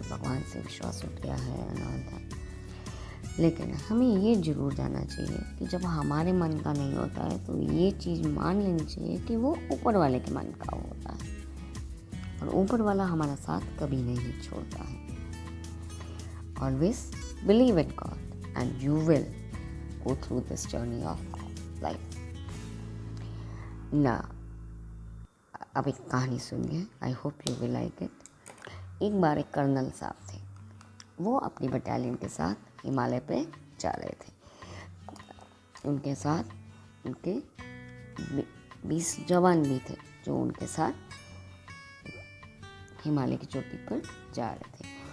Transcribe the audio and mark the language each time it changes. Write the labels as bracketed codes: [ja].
[hi] भगवान से विश्वास उठ गया है [en] And all that. [hi] लेकिन हमें ये ज़रूर जानना चाहिए कि जब हमारे मन का नहीं होता है तो ये चीज़ मान लेनी चाहिए कि वो ऊपर वाले के मन का होता है और ऊपर वाला हमारा साथ कभी नहीं छोड़ता है. [en] Always believe in God and you will go through this journey of life. [hi] Now, अब एक कहानी सुनिए. [en] I hope you will like it. [hi] एक बार एक कर्नल साहब थे. वो अपनी बटालियन के साथ हिमालय पे जा रहे थे. उनके साथ उनके 20 जवान भी थे जो उनके साथ हिमालय की चोटी पर जा रहे थे.